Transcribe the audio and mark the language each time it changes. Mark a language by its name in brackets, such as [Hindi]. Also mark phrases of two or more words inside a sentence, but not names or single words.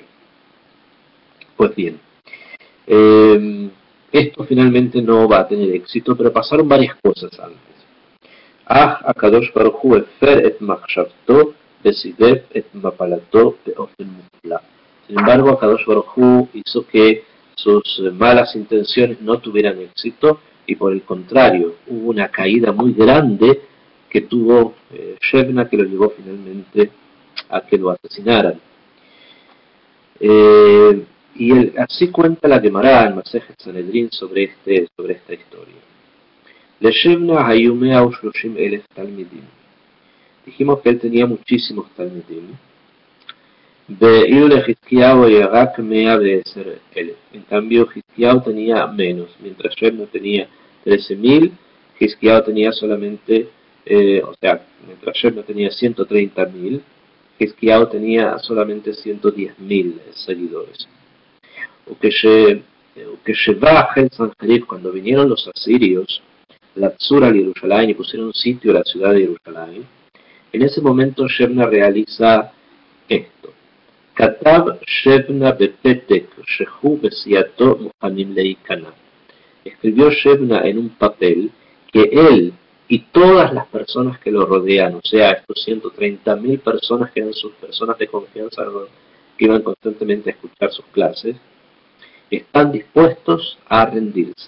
[Spanish] Pues bien, esto finalmente no va a tener éxito, pero pasaron varias cosas antes. [Hebrew] הקדוש ברוך הוא הפר את מחשבתו וסיבב את מפלתו באופן מופלא. [Spanish] Sin embargo, [Hebrew] הקדוש ברוך הוא [Spanish] hizo que sus malas intenciones no tuvieran éxito, y por el contrario, hubo una caída muy grande que tuvo Shebna, que lo llevó finalmente a que lo asesinaran. Así cuenta la Gemara en Masejet Sanedrín sobre esta historia. [Hebrew] לשבנא היו מאה ושלושים אלף תלמידים. [Spanish] Dijimos que él tenía muchísimos talmidim. En cambio, Hizkiyahu tenía menos, mientras Shebna tenía 13.000, Hizkiyahu tenía solamente, mientras Shebna tenía 130.000, Hizkiyahu tenía solamente 110.000 seguidores. Cuando vinieron los asirios, la Tzura de Jerusalén, y pusieron sitio a la ciudad de Jerusalén, en ese momento Shebna realiza esto. [Hebrew] כתב שבנא בפתק שהוא וסיעתו מוכנים להיכנע. [Spanish] Escribió Shebna en un papel que él y todas las personas que lo rodean, o sea, estos 130.000 personas que eran sus personas de confianza, que iban constantemente a escuchar sus clases, están dispuestos a rendirse.